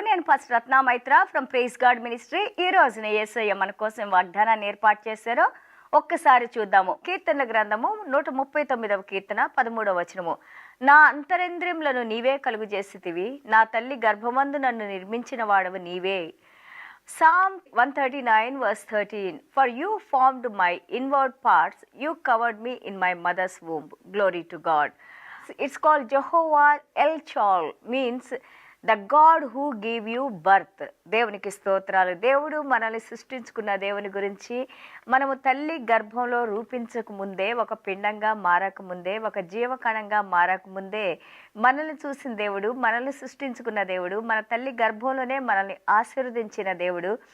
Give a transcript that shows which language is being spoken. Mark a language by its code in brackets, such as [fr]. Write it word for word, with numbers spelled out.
[te] నేను first Ratna Maitra from praise God ministry. ఈ రోజున యేసయ్య మన కోసం వాగ్దానాన్ని ఏర్పాటు చేశారో ఒక్కసారి చూద్దాము. కీర్తనల గ్రంథము నూట ముప్పై తొమ్మిదవ కీర్తన పదమూడవ వచనము. నా అంతరేంద్రియంలను నీవే కలుగు చేసేవి, నా తల్లి గర్భమందు నన్ను నిర్మించిన వాడవు నీవే. [en] Psalm one thirty-nine verse thirteen. For you formed my inward parts, you covered me in my mother's womb. Glory to God. It's called Jehovah El Chol, means the God who gave you birth. [te] దేవునికి స్తోత్రాలు. దేవుడు మనల్ని సృష్టించుకున్న దేవుని గురించి, మనము తల్లి గర్భంలో రూపించక ముందే, ఒక పిండంగా మారకముందే, ఒక జీవకణంగా మారకముందే మనల్ని చూసిన దేవుడు, మనల్ని సృష్టించుకున్న దేవుడు, మన తల్లి గర్భంలోనే మనల్ని ఆశీర్వదించిన దేవుడు.